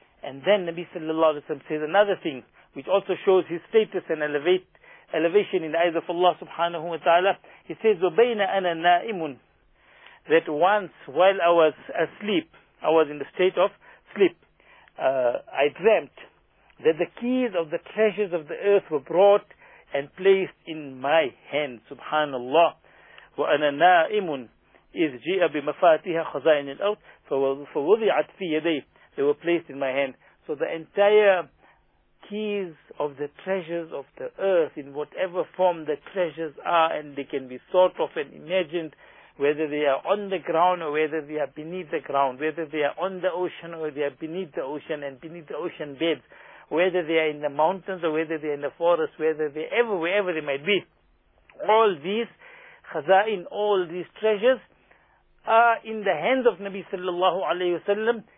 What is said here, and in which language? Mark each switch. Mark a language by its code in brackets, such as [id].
[en] And then Nabi sallallahu alayhi wa sallam says another thing, which also shows his status and elevation in the eyes of Allah subhanahu wa ta'ala. He says, [ar] وَبَيْنَ أَنَا نَائِمٌ, [en] that once while I was asleep, I was in the state of sleep, I dreamt that the keys of the treasures of the earth were brought and placed in my hand. Subhanallah. [ar] وَأَنَا نَائِمٌ إِذْ جِئَ بِمَفَاتِهَا خَزَائِنِ الْأَرْضِ فَوُضِعَتْ فِي يَدَيْهِ, [en] they were placed in my hand. So the entire keys of the treasures of the earth, in whatever form the treasures are, and they can be thought of and imagined, whether they are on the ground or whether they are beneath the ground, whether they are on the ocean or they are beneath the ocean and beneath the ocean beds, whether they are in the mountains or whether they are in the forest, whether they ever, wherever they might be, all these khazain, all these treasures are in the hands of Nabi sallallahu alayhi wasallam.